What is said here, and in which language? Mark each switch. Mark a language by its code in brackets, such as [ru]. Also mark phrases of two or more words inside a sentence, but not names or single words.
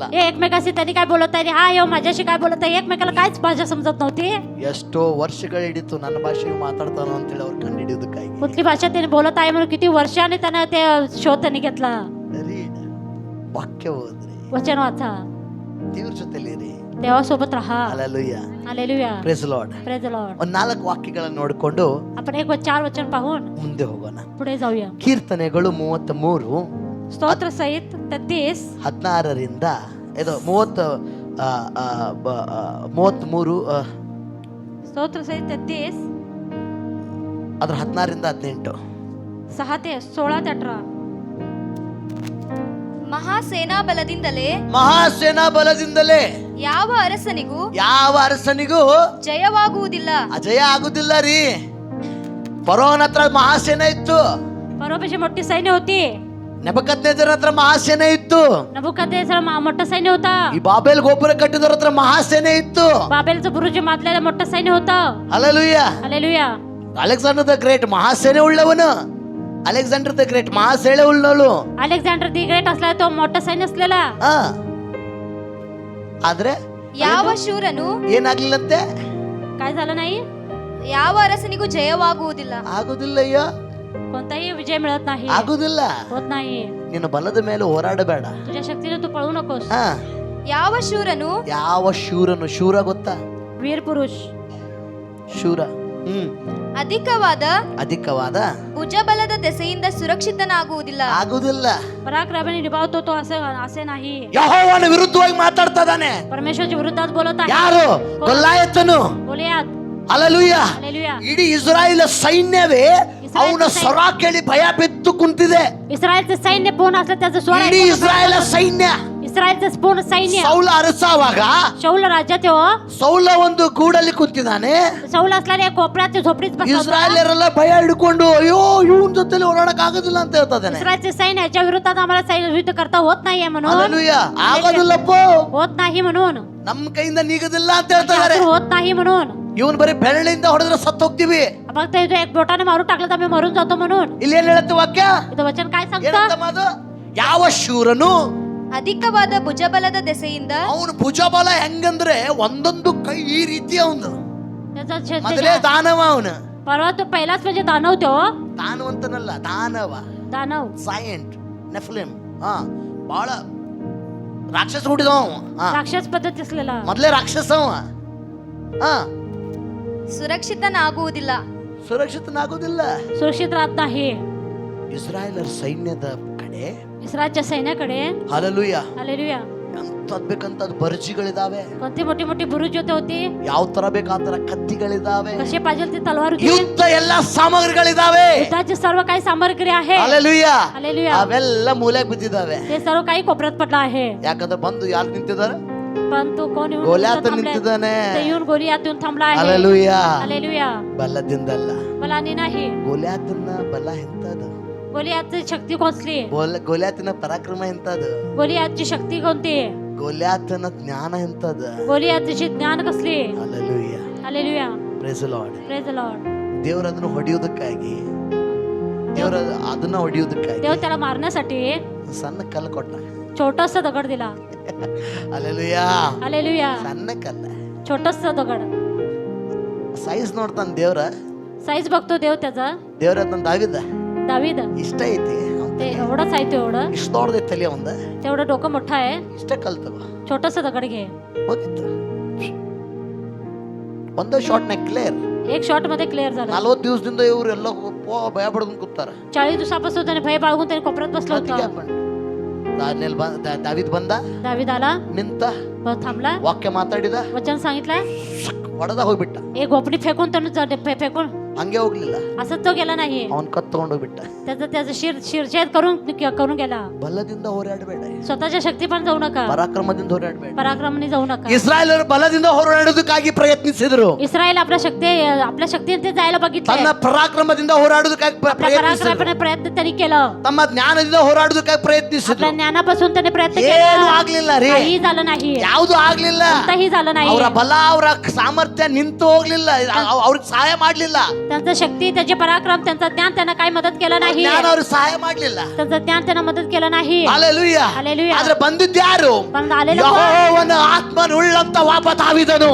[mr] हे एकमेकाशी त्यांनी काय बोलत आहे, हा येऊ माझ्याशी काय बोलत आहे, एकमेकाला काहीच भाषा समजत नव्हती. [kn] ಎಷ್ಟೋ ವರ್ಷಗಳು ಹಿಡಿತು ನನ್ನ ಭಾಷೆಯು ಮಾತಾಡ್ತಾನೋ ಅಂತೇಳಿ ಅವ್ರು ಕಂಡು ಹಿಡಿಯೋದಕ್ಕಾಗಿ. [mr] कुठली भाषा त्यांनी बोलत आहे म्हणून किती वर्षाने त्यानं ते शोध त्यांनी घेतला. [kn] ರೀಡ್, ವಾಕ್ಯ ಓದ್ರಿ, [mr] वचन वाचा, [kn] ದೇವ್ರ ಜೊತೆಲಿರಿ. [mr] देवासोबत राहा. [kn] ಹಲ್ಲೆಲೂಯಾ, [mr] हालेलुया, [en] praise Lord. praise the Lord. [kn] ಒಂದ್ 4 ವಾಕ್ಯಗಳನ್ನು ನೋಡಿಕೊಂಡು [mr] आपण एक 4 वचन पाहून [kn] ಮುಂದೆ ಹೋಗೋಣ. [mr] पुढे जाऊया. [kn] ಕೀರ್ತನೆಗಳು 33 [mr] स्तोत्र सहित 33 [kn] 16ರಿಂದ ಇದು 33 [mr] स्तोत्र सहित 33 [kn] ಅದ್ರ 16ರಿಂದ 18. [mr] 6 ते 16 ते 18. [kn] ಮಹಾಸೇನಾ ಬಲದಿಂದಲೇ ಮಹಾಸೇನಾ ಬಲದಿಂದಲೇ ಯಾವ ಅರಸನಿಗೂ ಯಾವ ಅರಸನಿಗೂ ಜಯವಾಗುವುದಿಲ್ಲ. ಅಜಯ ಆಗುದಿಲ್ಲ ರೀ. ಫರೋಹನ ಹತ್ರ ಮಹಾಸೇನೆ ಇತ್ತು, [mr] फरोपेशी मोठी सैन्य होती. [kn] ನೆಬೂಕದ್ನೆಚ್ಚರನ ಹತ್ರ ಮಹಾಸೇನೆ ಇತ್ತು, [mr] नबुकद्नेसर मोठा सैन्य होता. [kn] ಈ ಬಾಬೆಲ್ ಗೋಪುರ ಕಟ್ಟಿದವ್ರ ಹತ್ರ ಮಹಾಸೇನೆ ಇತ್ತು. [mr] बाबेलचं बुरुज मातलेलं मोठं सैन्य होतं. [kn] ಹಲ್ಲೆಲೂಯಾ. [mr] हालेलुया. [kn] ಅಲೆಕ್ಸಾಂಡರ್ ದ ಗ್ರೇಟ್ ಮಹಾಸೇನೆ ಉಳ್ಳವನು, ಅಲೆಕ್ಸಾಂಡರ್ ದ ಗ್ರೇಟ್ ಮಹಾಸೇನೆ ಉಳ್ಳವಳು. [mr] अलेक्झांडर दी ग्रेट असला तो मोठा सैन्य असलेला. [kn] ಆದ್ರೆ ಯಾವ ಶೂರನು ಏನಾಗ್ಲಿಲ್ಲಂತೆ, [mr] काय झालं नाही, [kn] ಯಾವ ಅರಸನಿಗೂ ಜಯವಾಗುವುದಿಲ್ಲ. ಆಗುದಿಲ್ಲ. ಅಯ್ಯೋ [mr] कोणताही विजय मिळत नाही, [kn] ಆಗುದಿಲ್ಲ. [mr] होत नाही. [kn] ನಿನ್ನ ಬಲದ ಮೇಲೆ ಹೋರಾಡಬೇಡ. [mr] तुझ्या शक्तीने तू पळू नकोस. [kn] ಯಾವ ಶೂರನು ಯಾವ ಶೂರನು, ಶೂರ ಗೊತ್ತಾ, [mr] वीर पुरुष [kn] ಶೂರ ಅಧಿಕವಾದ ಭುಜಬಲದ ದೆಸೆಯಿಂದ ಸುರಕ್ಷಿತನಾಗುವುದಿಲ್ಲ. ಆಗುದಿಲ್ಲ. [mr] पराक्रमाने निभावतो तो असे नाही. [kn] ಯೆಹೋವನ ವಿರುದ್ಧವಾಗಿ ಮಾತಾಡ್ತಾ ಇದ್ದಾನೆ. [mr] परमेश्वरच्या विरोधात बोलत आहे. [kn] ಯಾರು? ಗೊಲ್ಯಾಯತನು. [mr] गोलियात. [kn] ಹಲ್ಲೆಲೂಯಾ. [mr] हालेलुया. [kn] ಇಡೀ ಇಸ್ರಾಯೇಲ್ ಸೈನ್ಯವೇ ಅವನ ಸ್ವರ ಕೇಳಿ ಭಯ ಬಿದ್ದು ಕುಂತಿದೆ. [mr] इस्रायलचं सैन्य पूर्ण असलं त्याचं स्वर [kn] ಇಡೀ ಇಸ್ರಾಯೇಲ್ ಸೈನ್ಯ [mr] इस्रायलचं पूर्ण सैन्य [kn] ಸೌಲ ಅರಸಾವಾಗ [mr] शौल राज्यात हो. [kn] ಸೌಲ ಒಂದು ಗೂಡಲ್ಲಿ ಕುಂತಿದ್ದಾನೆ. [mr] शौल असल्याने कोपऱ्यात झोपडीत बसला होता. [kn] ಇಸ್ರಾಯೇಲರೆಲ್ಲ ಭಯ ಹಿಡ್ಕೊಂಡು ಅಯ್ಯೋ ಇವನ್ ಜೊತೆಲಿ ಓಡಾಡಕ್ ಆಗೋದಿಲ್ಲ ಅಂತ ಹೇಳ್ತಾ ಇದ್ದಾನೆ. [mr] इस्रायलचे सैन्य याच्या विरोधात आम्हाला युद्ध करता होत नाहीये म्हणून. [kn] ಹಲ್ಲೆಲೂಯಾ. ಆಗೋದಿಲ್ಲಪ್ಪ, [mr] होत नाही म्हणून, [kn] ನಮ್ಮ ಕೈಯಿಂದ ನೀಗದಿಲ್ಲ ಅಂತ ಹೇಳ್ತಾ ಇದ್ದಾರೆ. [mr] होत नाही म्हणून. [kn] ಇವನ್ ಬರೀ ಬೆರಳಿಂದ ಹೊಡೆದ್ರೆ ಸತ್ತು ಹೋಗ್ತೀವಿ. [mr] फक्त इथं एक बोटाने मारून टाकलं तर आम्ही मरून जातो म्हणून. [kn] ಇಲ್ಲಿ ಏನ್ ಹೇಳುತ್ತೆ ವಾಕ್ಯ? [mr] इथं वचन काय [kn] ಏನಂತ [mr] सांगतं? [kn] ಮಾತು? ಯಾವ ಶೂರನು ಅಧಿಕವಾದ ಭುಜಬಲದ ದೆಸೆಯಿಂದ ಅವನು ಭುಜಬಲ ಹೆಂಗಂದ್ರೆ ಒಂದೊಂದು ಕೈ ಈ ರೀತಿ ಅವನು [mr] त्याचा [kn] ಮೊದಲೇ ದಾನವ ಅವನು. [mr] परवा तो पहिलाच म्हणजे दानव तो. [kn] ದಾನವಂತನಲ್ಲ, ದಾನವ, [mr] दानव [kn] ಸೈಂಟ್, ನೆಫ್ಲಿಮ್. ಬಹಳ ರಾಕ್ಷಸ ಹುಟ್ಟಿದವ ಅವ. [mr] राक्षस पद्धती असलेला. [kn] ಮೊದಲೇ ರಾಕ್ಷಸ ಅವ. ಸುರಕ್ಷಿತನಾಗುವುದಿಲ್ಲ. ಸುರಕ್ಷಿತನಾಗೋದಿಲ್ಲ. [mr] सुरक्षित राहत नाही. [kn] ಇಸ್ರಾಯೇಲರ ಸೈನ್ಯದ ಕಡೆ [mr] इस्रायलच्या सैन्याकडे [kn] ಹಲ್ಲೆಲೂಯಾ [mr] हालेलुया [kn] ಎಂತದ್ ಬೇಕಂತದ್ ಬರ್ಜಿಗಳಿದಾವೆ. [mr] कोणती मोठी मोठी बुरुज होते होती. [kn] ಯಾವ ತರ ಬೇಕು ಆ ತರ ಕತ್ತಿಗಳಿದಾವೆ. [mr] कसे पाहिजे ती तलवार होती. [kn] ಯುದ್ಧ ಎಲ್ಲ ಸಾಮಗ್ರಿಗಳಿದಾವೆ. [mr] युद्धाची सर्व काही सामग्री आहे. [kn] ಹಲ್ಲೆಲೂಯಾ. [mr] हालेलुया. [kn] ಅವೆಲ್ಲ ಮೂಲೆಗೆ ಬಿದ್ದಿದ್ದಾವೆ. [mr] ते सर्व काही कोपऱ्यात पडलं आहे. [kn] ಯಾಕಂದ್ರೆ ಬಂದು ಯಾರು ನಿಂತಿದ್ದಾರೆ? [mr] पण तू कोण येऊन गोल्यात थांबलाय? [kn] निंतिದ್ದಾನೆ. [mr] ते येऊन गोलियात येऊन थांबला आहे. [kn] ಹಲ್ಲೆಲೂಯಾ. [mr] हालेलुया. [kn] ಬಲದಿಂದಲ್ಲ, [mr] बलानी नाही. [kn] ಗೋಲ್ಯಾತನ ಬಲ ಎಂತದು? [mr] गोलियातची शक्ती कोणती? [kn] ಗೋಲ್ಯಾತನ ಪರಾಕ್ರಮ ಎಂತದು? [mr] गोलियातची शक्ती कोणती? [kn] ಗೋಲ್ಯಾತನ ಜ್ಞಾನ ಎಂತದು? [mr] गोलियातची ज्ञान कसली? [kn] ಹಲ್ಲೆಲೂಯಾ. [mr] हालेलुया. [en] praise the Lord. praise the Lord. [kn] ದೇವರ ಅದನ್ನು ಹೊಡೆಯೋದಕ್ಕಾಗಿ, ದೇವರ ಅದನ್ನ ಹೊಡೆಯೋದಕ್ಕಾಗಿ [mr] देव त्याला मारण्यासाठी [kn] ಸಣ್ಣ ಕಲ್ಲು ಕೊಟ್ಟ. [mr] छोटासा दगड दिला. [kn] ಹಲ್ಲೆಲೂಯಾ. [mr] हालेलुया. [kn] ಸಣ್ಣ ಕಲ್ಲ. [mr] छोटासा दगड. [kn] ಸೈಜ್ ನೋಡ್ತಾನ ದೇವ್ರ. [mr] साईज बघतो देव त्याचा. [kn] ದೇವ್ರ ಅದನ್ನ ದಾವಿದ [mr] दावीद [kn] ಇಷ್ಟ ಐತಿ, [mr] ते एवढंच आहे, एवढं [kn] ಇಷ್ಟ ದೊಡ್ಡದೈತಿ ತಲೆ ಒಂದ, [mr] तेवढं डोकं मोठं आहे. [kn] ಇಷ್ಟ ಕಲ್ ತಗೋ, [mr] छोटासा दगड घे. [kn] ಹೋಗಿತ್ತು. ಒಂದೇ ಶಾರ್ಟ್ನಾಗ ಕ್ಲಿಯರ್. [mr] एक शॉट मध्ये क्लिअर झालं. [kn] 40 ದಿವಸದಿಂದ ಇವ್ರು ಎಲ್ಲ ಭಯ ಪಡ್ಕೊಂಡು ಕೂತಾರ. [mr] 40 दिवसापासून त्याने भय बाळगून त्याने कोपऱ्यात बसलं होतं. [kn] दावीद ಬಂದ, [mr] दावीद आला, [kn] ನಿಂತ, [mr] थांबला, [kn] ವಾಕ್ಯ ಮಾತಾಡಿದ, [mr] वचन सांगितलं, [kn] ಹೊಡೆದ ಹೋಗ್ಬಿಟ್ಟ. [mr] एक गोपडी फेकून त्यानं फेकून [kn] ಹಂಗೆ ಹೋಗ್ಲಿಲ್ಲ, [mr] असंच तो गेला नाही. [kn] ಅವನ್ ಕತ್ ತಗೊಂಡೋಗ್ಬಿಟ್ಟ. [mr] त्याचं त्याचं शिरछेद करून गेला. [kn] ಬಲದಿಂದ ಹೋರಾಡಬೇಡ, [mr] स्वतःच्या शक्ती पण जाऊ नका, [kn] ಪರಾಕ್ರಮದಿಂದ ಹೋರಾಡಬೇಡ. [mr] पराक्रमाने जाऊ नका. [kn] ಇಸ್ರಾಯೇಲರು ಬಲದಿಂದ ಹೋರಾಡೋದಕ್ಕಾಗಿ ಪ್ರಯತ್ನಿಸಿದ್ರು, [mr] इस्रायल आपल्या शक्तीने ते जायला बघितलं. [kn] ತನ್ನ ಪರಾಕ್ರಮದಿಂದ ಹೋರಾಡೋದಕ್ಕಾಗಿ ಪ್ರಯತ್ನಿಸಿದ್ರು, [mr] प्रयत्न त्यांनी केलं. [kn] ತಮ್ಮ ಜ್ಞಾನದಿಂದ ಹೋರಾಡೋದಕ್ಕಾಗಿ ಪ್ರಯತ್ನಿಸಿದ್ರು. [mr] आपल्या ज्ञानापासून त्याने प्रयत्न [kn] ಏನು [mr] केला, [kn] ಆಗ್ಲಿಲ್ಲ ರೀ, [mr] काही झालं नाही, [kn] ಯಾವುದು ಆಗ್ಲಿಲ್ಲ. [mr] कोणताही झालं नाही. [kn] ಅವರ ಬಲ ಅವರ ಸಾಮರ್ಥ್ಯ ನಿಂತು ಹೋಗ್ಲಿಲ್ಲ, ಅವ್ರಿಗೆ ಸಹಾಯ ಮಾಡ್ಲಿಲ್ಲ. [mr] त्यांचं शक्ती, त्याचे पराक्रम, त्यांचं ज्ञान त्यांना काही मदत केलं नाही. [kn] ಜ್ಞಾನ ಅವ್ರಿಗೆ ಸಹಾಯ ಮಾಡ್ಲಿಲ್ಲ. [mr] त्यांचं ज्ञान त्यांना मदत केलं नाही. [kn] ಹಲ್ಲೆಲೂಯಾ. [mr] हालेलुया. [kn] ಆದ್ರೆ ಬಂದಿದ್ಯಾರು? [mr] पण आलेला कोण? [kn] ಯೆಹೋವನ ಆತ್ಮನುಳ್ಳಂತ ಒಬ್ಬ ದಾವೀದನು.